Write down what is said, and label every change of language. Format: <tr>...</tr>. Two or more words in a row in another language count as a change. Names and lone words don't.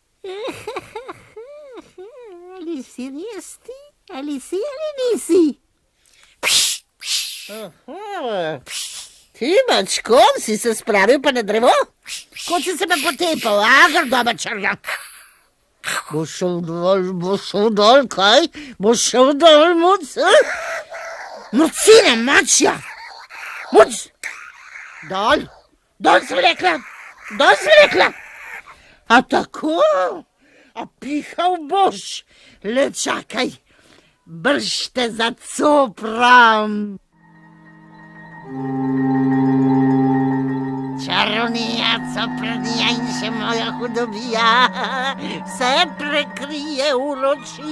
<sl>Ali si res ti, ali si ali nisi? Ti, mačkom, si se spravil pa na drevo? Kot si se pa potepal, grdoba črga. Boš šel dol, kaj? Boš šel dol, muc? Mucina, mačja! Muc! Dol sem rekla! A tako? A pihal boš? Le čakaj, brž te zacopram. Čarovnija, copranija in še moja hudobija, vse prekrije v noči.</sl>